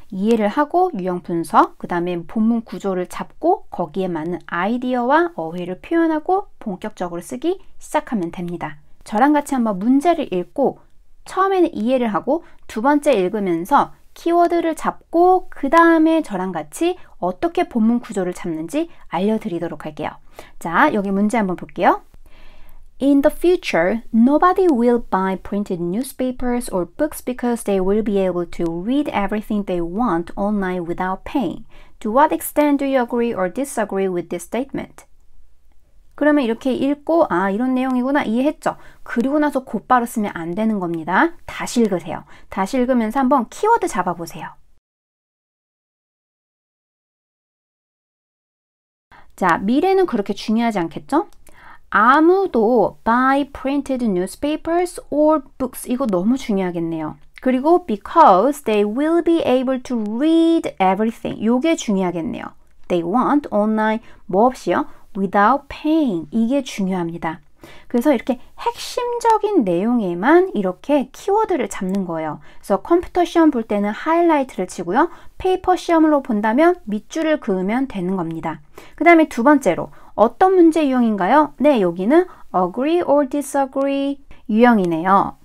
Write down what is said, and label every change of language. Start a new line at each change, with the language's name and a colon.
Korean: 이해를 하고 유형 분석, 그 다음에 본문 구조를 잡고 거기에 맞는 아이디어와 어휘를 표현하고 본격적으로 쓰기 시작하면 됩니다. 저랑 같이 한번 문제를 읽고 처음에는 이해를 하고 두 번째 읽으면서 키워드를 잡고 그 다음에 저랑 같이 어떻게 본문 구조를 잡는지 알려드리도록 할게요. 자, 여기 문제 한번 볼게요.
English: In the future, nobody will buy printed newspapers or books because they will be able to read everything they want online without paying. To what extent do you agree or disagree with this statement?
Korean: 그러면 이렇게 읽고 아 이런 내용이구나 이해했죠? 그리고 나서 곧바로 쓰면 안 되는 겁니다. 다시 읽으세요. 다시 읽으면서 한번 키워드 잡아보세요. 자, 미래는 그렇게 중요하지 않겠죠? 아무도
English: buy printed newspapers or books
Korean: 이거 너무 중요하겠네요.
English: 그리고 because they will be able to read everything
Korean: 요게 중요하겠네요.
English: They want online
Korean: 뭐 없이요?
English: without paying
Korean: 이게 중요합니다. 그래서 이렇게 핵심적인 내용에만 이렇게 키워드를 잡는 거예요. 그래서 컴퓨터 시험 볼 때는 하이라이트를 치고요. 페이퍼 시험으로 본다면 밑줄을 그으면 되는 겁니다. 그 다음에 두 번째로 어떤 문제 유형인가요? 네, 여기는 agree or disagree 유형이네요.